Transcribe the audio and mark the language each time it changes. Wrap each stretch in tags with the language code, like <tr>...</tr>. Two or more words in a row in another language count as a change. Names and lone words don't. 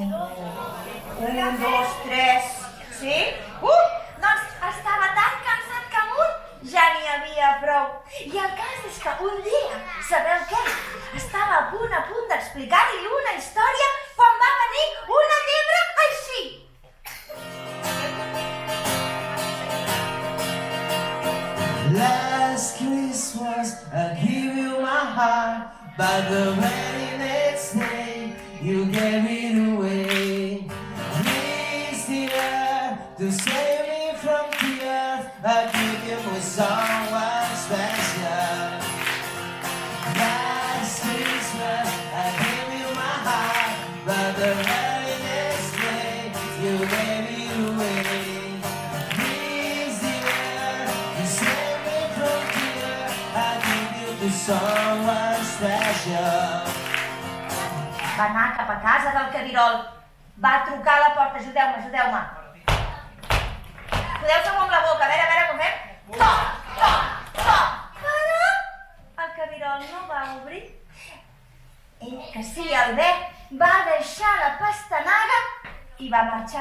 <ca>1, 2, 3... Sí? Doncs estava tan cansat que amb un ja n'hi havia prou. I el cas és que un dia, sabeu què? Estava a punt d'explicar-li una història quan va venir una llebre així.</ca> <en>Last Christmas I gave you my heart, but the very next day you gave it away. Please dear, to save me from tears, I give you my someone special. Last Christmas I gave you my heart, but the very next day you gave it away. Please dear, to save me from tears, I give you to someone special.</en> <ca>Va anar cap a casa del Cabirol. Va trucar a la porta. Ajudeu-me. Podeu fer-ho amb la boca. A veure, com fem? Toc. Però el Cabirol no va obrir. Ell, que sí, el bé, va deixar la pastanaga i va marxar.</ca>